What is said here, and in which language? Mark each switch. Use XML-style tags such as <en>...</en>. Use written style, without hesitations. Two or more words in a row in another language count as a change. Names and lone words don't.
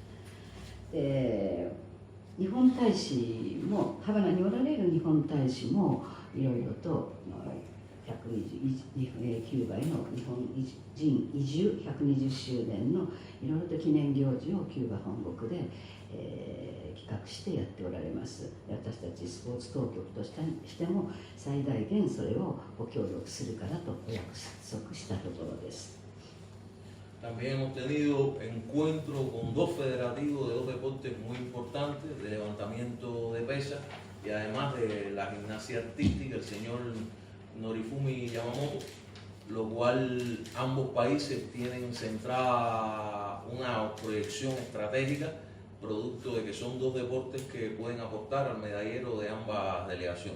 <ja>で、日本大使も、ハバナにおられる日本大使もいろいろとキューバへの日本人移住120周年のいろいろと記念行事をキューバ本国で、企画してやっておられます。私たちスポーツ当局としても最大限それをご協力するからとお約束したところです。</ja> <es>También hemos tenido encuentros con dos federativos de dos deportes muy importantes, de levantamiento de pesas y además de la gimnasia artística, el señor Norifumi Yamamoto, lo cual ambos países tienen centrada una proyección estratégica, producto de que son dos deportes que pueden aportar al medallero de ambas delegaciones.</es>